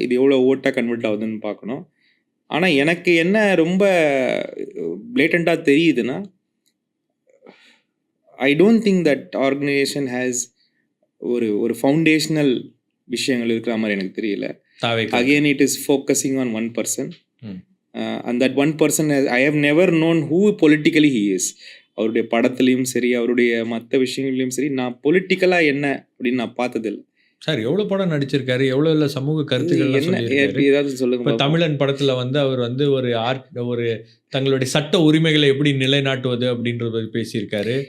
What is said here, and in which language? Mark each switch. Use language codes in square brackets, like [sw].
[ta] இது எவ்வளோ ஓட்டாக கன்வெர்ட் ஆகுதுன்னு பார்க்கணும். ஆனால் எனக்கு என்ன ரொம்ப பிளேட்டண்ட்டாக தெரியுதுன்னா, [en] I don't think that organisation has [ta] ஒரு ஃபவுண்டேஷனல் விஷயங்கள் இருக்கிற மாதிரி எனக்கு தெரியல. [en] Again, it is focusing on one person. And that one person I have never known who politically he is. [ta] அவருடைய படத்துலையும் சரி, அவருடைய மற்ற விஷயங்கள்லையும் சரி, நான் பொலிட்டிக்கலாக என்ன அப்படின்னு நான் பார்த்ததில்லை. சார் எவ்வளோ படம் நடிச்சிருக்காரு, எவ்வளோ இல்லை சமூக கருத்துக்கள் ஏதாவது சொல்லுங்க. இப்போ தமிழன் படத்தில் வந்து அவர் வந்து ஒரு தங்களுடைய சட்ட உரிமைகளை எப்படி நிலைநாட்டுவது அப்படின்றத பேசியிருக்காரு.